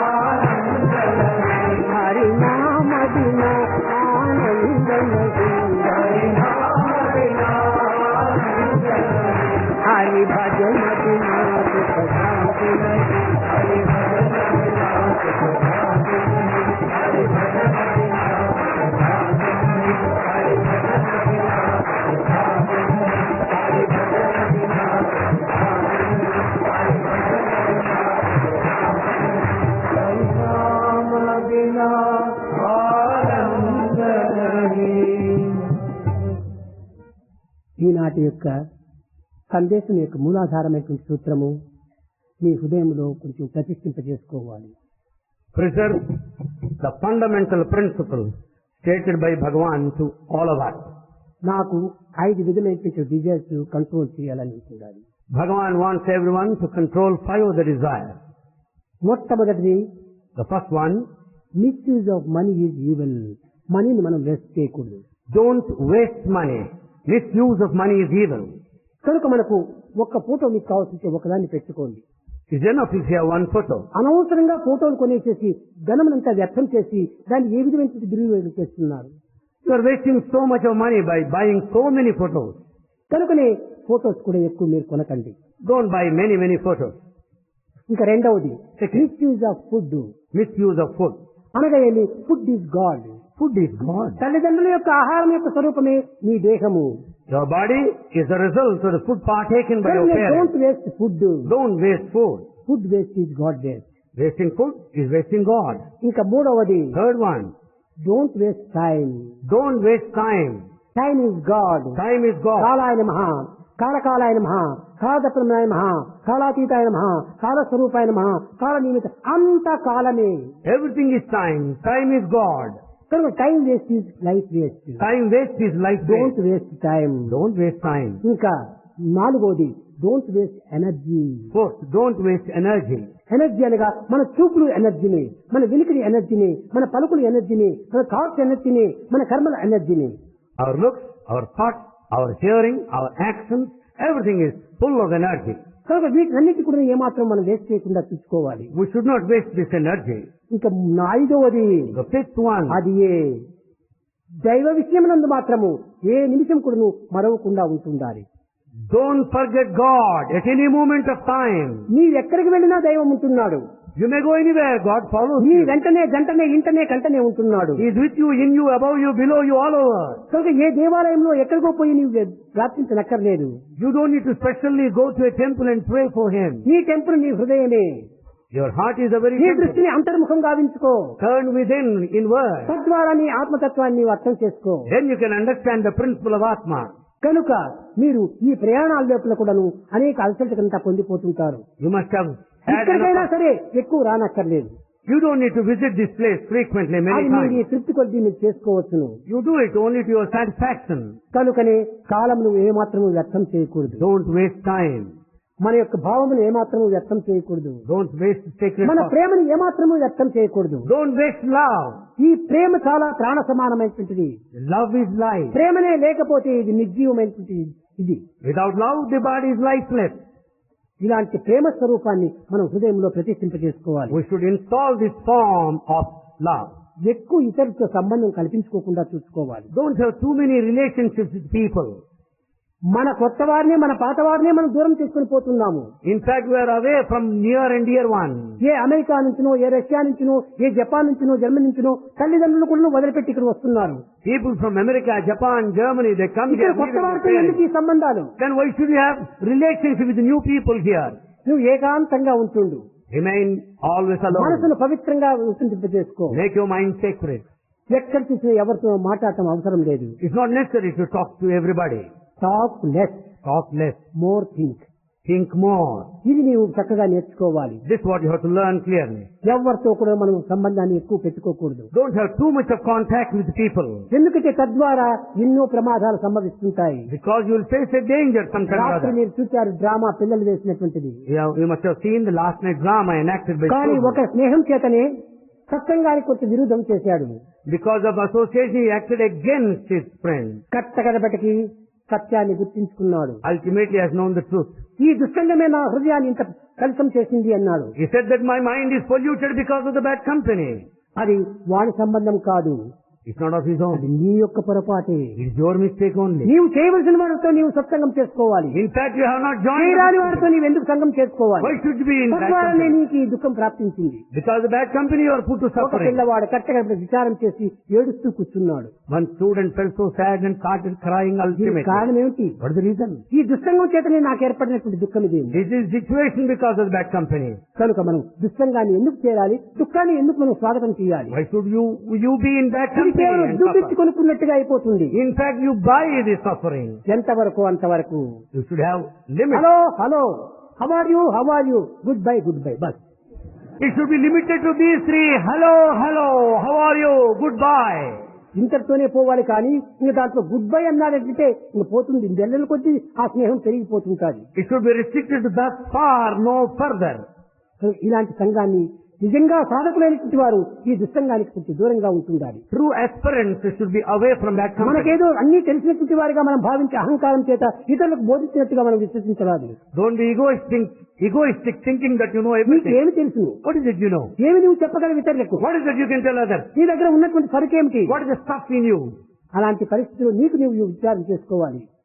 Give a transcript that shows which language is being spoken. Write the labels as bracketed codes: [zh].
[hi] आनंद नहीं, हरि नाम बिना आनंद नहीं, हरि नाम बिना आनंद नहीं, हरि भजन बिना सुख शांति नहीं, हरि भजन बिना सुख शांति नहीं, हरि भजन बिना सुख शांति नहीं, हरि भजन बिना सुख शांति नहीं, हरि भजन बिना सुख शांति नहीं, हरि भजन बिना हरि नाम बिना आनंद नहीं. [te] ఈనాటి యొక్క సందేశం యొక్క మూలాధారమైనటువంటి సూత్రము మీ హృదయంలో కొంచెం ప్రతిష్ఠింపజేసుకోవాలి. [en] Preserve the fundamental principle stated by Bhagavan to all of us. [te] నాకు 5 విధులైన డిజైర్స్ కంట్రోల్ చేయాలని ఉండాలి. [en] Bhagavan wants everyone to control 5 of the desires. [te] మొట్టమొదటిది, [en] The first one, misuse of money is evil. [te] మనీని మనం వేస్ట్ చేయకూడదు. [en] don't waste money. Misuse of money is evil. [te] కనుక మనకు ఒక్క ఫోటో మీకు కావాల్సింటే ఒకదాన్ని పెట్టుకోండి. [en] It's enough if you have one photo. [te] అనవసరంగా ఫోటోలు కొనేసేసి ధనమునంతా వ్యర్థం చేసి దాన్ని ఏ విధమైన దుర్వినియోగం చేస్తున్నారు. [en] You are wasting so much of money by buying so many photos. [te] కనుకనే ఫోటోస్ కూడా ఎక్కువ మీరు కొనకండి. [en] Don't buy many photos. [te] ఇంకా రెండవది, [en] Misuse of food. Misuse of food. [te] అనగా ఏంటి? [en] Food is God. Food is God. [te] తల్లిదండ్రుల యొక్క ఆహారం యొక్క స్వరూపమే మీ దేహము. [en] Your body is the result of the food partaken by your parents. Don't waste food. Don't waste food. Food waste is God waste. Wasting food is wasting God. [te] ఇంకా మూడవది, [en] Third one, don't waste time. don't waste time. Time is God. Time is God. [sa] కాలాయ నమః, కాలకాలాయ నమః, కాలదప్రమాయ నమః, కాలాతీతాయ నమః, కాలస్వరూపాయ నమః, కాల నిమిత్త, [te] అంత కాలమే. [en] Everything is time. Time is God. కనుక time waste is life waste. Time waste is life డోంట్ waste. Waste time. Don't waste time. [te] ఇంకా నాలుగోది, [en] Don't waste energy. Fourth, don't waste energy. [te] Energy అనగా మన చూపులు ఎనర్జీని, మన వినికిడి ఎనర్జీని, మన పలుకులు ఎనర్జీని, మన థాట్స్ ఎనర్జీని, మన కర్మల ఎనర్జీని. [en] Our looks, our thoughts, our hearing, our actions, everything is full of energy. [te] కనుక వీటన్నిటి కూడా ఏమాత్రం మనం వేస్ట్ చేయకుండా చూసుకోవాలి. [en] We should not waste this energy. [te] ఇంకా ఐదవది, [en] The fifth one, [te] అది దైవ విషయమునందు మాత్రము ఏ నిమిషం కూడా మరవకుండా ఉంటుండాలి. [en] don't forget God at any moment of time. [te] నీవెక్కడికి వెళ్ళినా దైవం ఉంటున్నాడు. [en] You may go anywhere, God follows [te] నీ [en] you. [te] వెంటనే గంటనే ఇంటనే కంటనే ఉంటున్నాడు. [en] He is with you, in you, above you, below you, all over. [te] కనుక ఏ దేవాలయంలో ఎక్కడికో పోయి నీవు ప్రార్థించనక్కర్లేదు. [en] You don't need to specially go to a temple and pray for Him. [te] నీ temple నీ హృదయమే. [en] Your heart is the very [te] నీ [en] temple. [te] దృష్టిని అంతర్ముఖం గావించుకో. [en] Turn within, inward. [te] తద్వారా నీ ఆత్మతత్వాన్ని నీవు అర్థం చేసుకో. [en] Then you can understand the principle of Atma. [te] కనుక మీరు ఈ ప్రయాణాల లోపల కూడాను అనేక అలసటకంతా పొందిపోతుంటారు. [en] You must have had [te] ఎక్కడికైనా [en] enough. [te] సరే ఎక్కువ రానక్కర్లేదు. [en] You don't need to visit this place frequently, many [te] అది మీరు ఈ [en] times. [te] తృప్తి కొద్ది మీరు చేసుకోవచ్చును. [en] You do it only to your satisfaction. [te] కనుకనే కాలమును ఏమాత్రము వ్యర్థం చేయకూడదు. [en] Don't waste time. [te] మన యొక్క భావమును ఏమాత్రము వ్యర్థం చేయకూడదు. [en] Don't waste sacred [te] మన [en] thoughts. [te] ప్రేమను ఏమాత్రము వ్యర్థం చేయకూడదు. [en] Don't waste love. [te] ఈ ప్రేమ చాలా ప్రాణ సమానమైనటువంటిది. [en] Love is life. [te] ప్రేమనే లేకపోతే ఇది నిర్జీవమైనటువంటిది. ఇది [en] Without love, the body is lifeless. [te] ఇలాంటి ప్రేమ స్వరూపాన్ని మనం హృదయంలో ప్రతిష్ఠింపజేసుకోవాలి. [en] We should install this form of love. [te] ఎక్కువ ఇతరులతో సంబంధం కల్పించుకోకుండా చూసుకోవాలి. [en] Don't have too many relationships with people. [te] మన కొత్త వారిని మన పాత వారిని మనం దూరం చేసుకుని పోతున్నాము. [en] In fact, we are away from near and dear one. [te] ఏ America నుంచినో, ఏ Russia నుంచినో, ఏ Japan నుంచినో, Germany నుంచినో తల్లిదండ్రులు కూడా వదిలిపెట్టి ఇక్కడ వస్తున్నారు. [en] People from America, Japan, Germany, they come here. [te] కొత్త వారితో ఎందుకు ఈ సంబంధాలు? [en] Then why should you have relationship with the new people here? [te] నువ్వు ఏకాంతంగా ఉంటుండు. [en] Remain always alone. [te] మనసును పవిత్రంగా చేసుకో. [en] Make your mind sacred. [te] ఎక్కడ చూసినా ఎవరితో మాట్లాడటం అవసరం లేదు. [en] It's not necessary to talk to everybody. Talk less, Talk less. More think. Think more. [te] ఇది నీవు చక్కగా నేర్చుకోవాలి. [en] This is what you have to learn clearly. [te] ఎవరితో కూడా మనం సంబంధాన్ని ఎక్కువ పెట్టుకోకూడదు. [en] Don't have too much of contact with people. [te] ఎందుకంటే తద్వారా ఎన్నో ప్రమాదాలు సంభవిస్తుంటాయి. [en] Because you will face a danger sometime or [te] రాత్రి [en] other. [te] మీరు చూశారు డ్రామా పిల్లలు వేసినటువంటిది. [en] You must have seen the last night drama enacted by [te] కానీ [en] children. [te] ఒక స్నేహం చేతనే సత్సంగానికి కొంత విరుద్ధం చేశాడు. [en] Because of association, he acted against his friend. [te] కట్టకడబెట్టకి సత్యాన్ని గుర్తించుకున్నాడు. [en] Ultimately, he has known the truth. [te] ఈ దుష్టంగమే నా హృదయాన్ని ఇంత కలుషం చేసింది అన్నాడు. [en] He said that my mind is polluted because of the bad company. [te] అది వాడి సంబంధం కాదు, [en] It's not of his own. [te] అది నీ యొక్క పొరపాటే. [en] It's your mistake only. [te] నీవు చేయవలసిన వారితో నీవు సత్సంగం చేసుకోవాలి. [en] In fact, you have not joined. [te] చేయరాని వారితో నీవు ఎందుకు సంఘం చేసుకోవాలి? [en] Why should you be in bad [te] తద్వారానే [en] company? [te] నీకు ఈ దుఃఖం ప్రాప్తించింది. [en] Because the bad company you are put to [te] ఒక [en] suffering. [te] పిల్లవాడు కట్టగడ విచారం చేసి ఏడుస్తూ కూర్చున్నాడు. [en] One student felt so sad and started crying [te] దీనికి [en] ultimately. [te] కారణం ఏమిటి? [en] What is the reason? [te] ఈ దుస్సంగం చేతనే నాకు ఏర్పడినటువంటి దుఃఖం ఇది. [en] This is situation because of the bad company. [te] కనుక మనం దుస్సంగాన్ని ఎందుకు చేయాలి? దుఃఖాన్ని ఎందుకు మనం స్వాగతం చేయాలి? [en] Why should you be in bad [te] ఇది [en] company [te] కేవలం [en] and [te] దుడ్డిచ్చి [en] suffer? [te] కొనుక్కున్నట్టుగా అయిపోతుంది. [en] In fact, you buy this suffering. [te] ఎంతవరకు అంతవరకు. [en] You should have limits. Hello hello, how are you, goodbye బస్. It should be limited to these three. Hello, hello, how are you? Goodbye. [te] ఇంతటితోనే పోవాలి. కానీ ఇంక దాంట్లో good bye అన్నారంటే ఇంక పోతుంది. నెలల కొద్దీ ఆ స్నేహం పెరిగిపోతుంటుంది. [en] It should be restricted to thus far, no further. [te] ఇలాంటి సంఘాన్ని నిజంగా సాధకులైనటువంటి వారు ఈ దుస్సంగానికి కొంచెం దూరంగా ఉంటుండాలి. [en] True aspirants should be away from that company. [te] మనకేదో అన్ని తెలిసినటువంటి వారిగా మనం భావించే అహంకారం చేత ఇతరులకు బోధించినట్టుగా మనం విశ్వసించరాదు. [en] Don't be egoistic thinking that you know [te] నీకు [en] everything. [te] ఏమి తెలుసు? [en] What is it you know? [te] ఏమి నువ్వు చెప్పగలవు ఇతరులకు? [en] What is it you can tell others? [te] నీ దగ్గర ఉన్నటువంటి సరుకేమిటి? [en] What is the stuff in you? [te] అలాంటి పరిస్థితుల్లో నీకు నువ్వు విచారం చేసుకోవాలి.